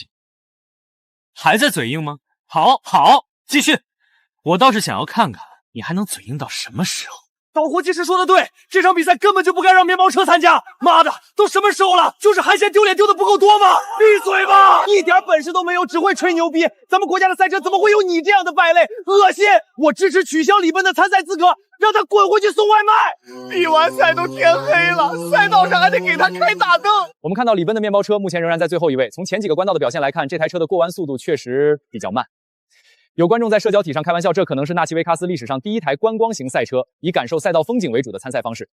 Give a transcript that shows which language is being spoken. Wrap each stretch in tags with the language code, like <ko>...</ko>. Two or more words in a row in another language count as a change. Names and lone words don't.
<zh>还在嘴硬吗？好，继续。我倒是想要看看你还能嘴硬到什么时候。岛国技师说的对，这场比赛根本就不该让面包车参加。妈的，都什么时候了，就是海鲜丢脸丢的不够多吗？闭嘴吧，一点本事都没有，只会吹牛逼。咱们国家的赛车怎么会有你这樣的敗類？惡心！我支持取消李奔的參賽資格，讓他滾回去送外賣。比完賽都天黑了，賽道上還得給他開大燈。我們看到李奔的面包車目前仍然在最後一位，從前幾個關道的表現來看，這台車的過彎速度確實比較慢。有觀眾在社交體上開玩笑，這可能是納奇維卡斯歷史上第一台觀光型賽車，以感受賽道風景為主的參賽方式。</zh>